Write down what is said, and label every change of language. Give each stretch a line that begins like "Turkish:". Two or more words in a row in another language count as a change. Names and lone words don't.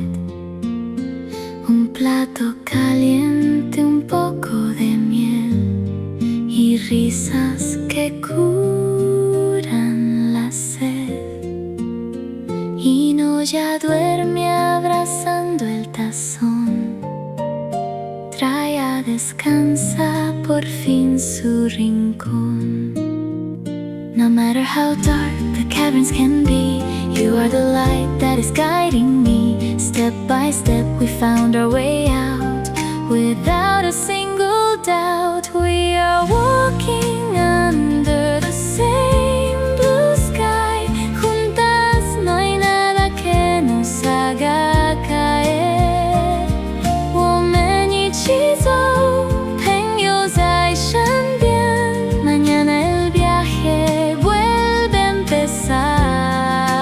Spanish: Un plato caliente, un poco de miel y risas que curan la sed. Hino ya duerme abrazando el tazón. Traya descansa por fin su rincón.
English: No matter how dark the caverns can be, you are the light that is guiding me. Step by step we found our way out. Without a single doubt, we are walking under the same blue sky.
Spanish: Juntas no hay nada que nos haga caer.
Chinese: 我们一起走，朋友在身边。
Spanish: Mañana el viaje vuelve a empezar.